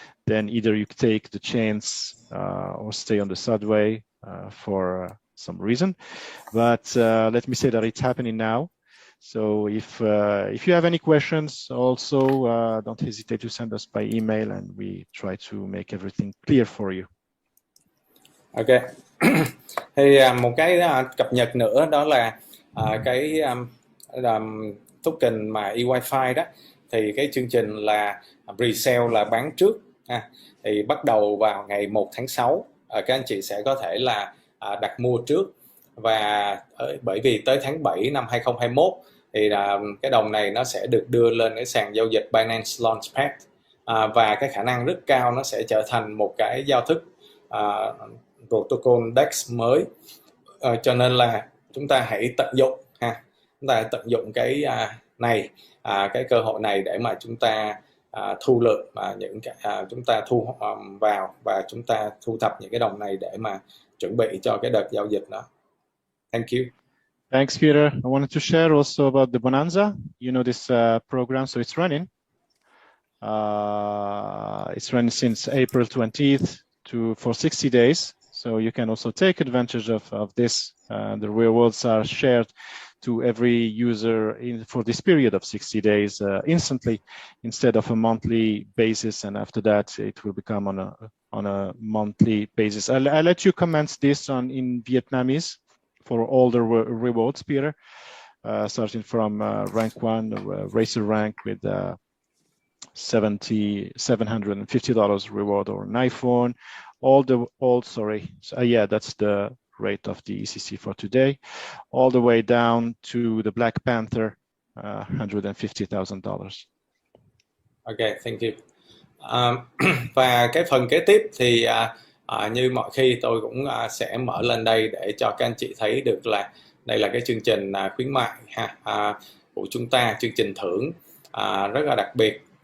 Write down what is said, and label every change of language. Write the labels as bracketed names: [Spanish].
[English] Then either you take the chance or stay on the subway for some reason. But let me say that it's happening now. So if you have any questions, also don't hesitate to send us by email, and we try to make everything clear for you. Ok. [Vietnamese] Thì một cái cập nhật nữa đó là cái token mà EY5 đó, thì cái chương trình là pre-sale là bán trước thì bắt đầu vào ngày 1 tháng 6. Các anh chị sẽ có thể là đặt mua trước, và bởi vì tới tháng 7 năm 2021 thì cái đồng này nó sẽ được đưa lên cái sàn giao dịch Binance Launchpad, và cái khả năng rất cao nó sẽ trở thành một cái giao thức protocol DEX mới, cho nên là chúng ta hãy tận dụng chúng ta tận dụng cái cái cơ hội này để mà chúng ta thu lượm những chúng ta thu vào và chúng ta thu thập những cái đồng này để mà chuẩn bị cho cái đợt giao dịch đó. [English] Thank you. Thanks, Peter. I wanted to share also about the Bonanza. You know this program, so it's running. It's running since April 20th for 60 days. So you can also take advantage of this. The rewards are shared to every user for this period of 60 days instantly, instead of a monthly basis. And after that, it will become on a monthly basis. I'll let you comment this in Vietnamese for all the rewards, Peter, starting from rank 1, racer rank with $750 reward, or an iPhone, that's the rate of the ECC for today, all the way down to the Black Panther, $150,000. Okay, thank you. [Vietnamese] Và cái phần kế tiếp thì như mọi khi tôi cũng sẽ mở lên đây để cho các anh chị thấy được là đây là cái chương trình khuyến mại của chúng ta, chương trình thưởng rất là đặc biệt.